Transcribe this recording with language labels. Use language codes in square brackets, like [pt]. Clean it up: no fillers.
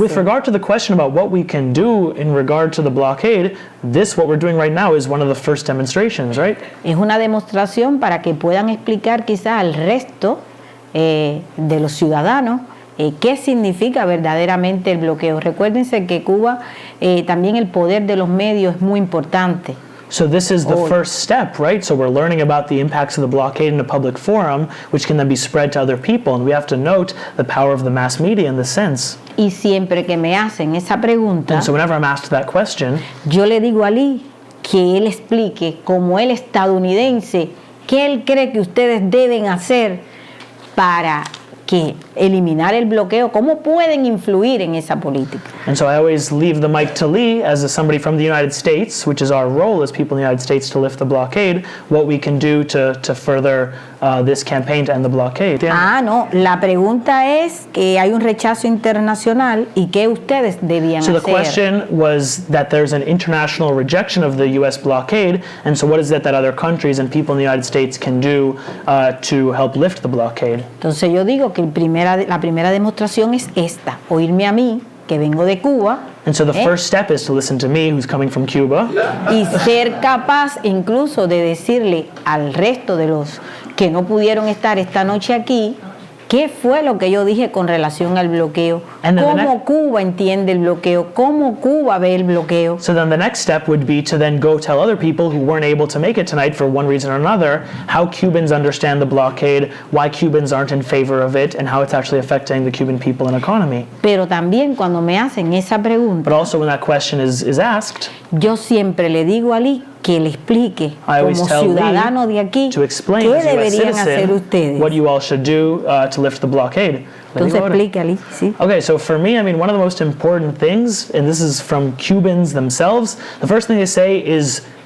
[en] With regard to the question about what we can do in regard to the blockade, what we're doing right now is one of the first demonstrations, right? [es] Es una demostración para que puedan explicar quizás al resto de los ciudadanos qué significa verdaderamente el bloqueo. Recuérdense que Cuba también el poder de los medios es muy importante. [en] So this is the first step, right? So we're learning about the impacts of the blockade in a public forum, which can then be spread to other people. And we have to note the power of the mass media in this sense. [es] Y siempre que me hacen esa pregunta, [en] And so whenever I'm asked that question, [es] yo le digo a Lee que él explique, como el estadounidense, qué él cree que ustedes deben hacer para que eliminar el bloqueo, cómo pueden influir en esa política. [en] and so I always leave the mic to Lee as somebody from the United States, which is our role as people in the United States to lift the blockade, what we can do to further this campaign to end the blockade. [es] Ah, no, la pregunta es que hay un rechazo internacional y qué ustedes debían [en] So the [es] hacer. [en] question was that there's an international rejection of the U.S. blockade, and so what is it that other countries and people in the United States can do to help lift the blockade? [es] Entonces yo digo que la primera demostración es esta, oírme a mí, que vengo de Cuba, [en] And so the first step is to listen to me, who's coming from Cuba, [es] y ser capaz incluso de decirle al resto de los que no pudieron estar esta noche aquí, qué fue lo que yo dije con relación al bloqueo, [en] And then the [es] cómo Cuba entiende el bloqueo, cómo Cuba ve el bloqueo. [en] So then the next step would be to then go tell other people who weren't able to make it tonight for one reason or another how Cubans understand the blockade, why Cubans aren't in favor of it, and how it's actually affecting the Cuban people and economy. [es] Pero también cuando me hacen esa pregunta, [en] But also when that question is asked, [es] yo siempre le digo a Lee que le explique [en] I always [es] como [en] tell [es] ciudadano [en] Lee [es] de aquí [en] to explain [es] qué [en] as a US [es] deberían hacer [en] citizen [es] ustedes. [en] what you all should do to lift the blockade. [es] Entonces explícale, ¿sí? [en] Okay, so for me, I mean, one of the most important things, and this is from Cubans themselves, the first thing they say is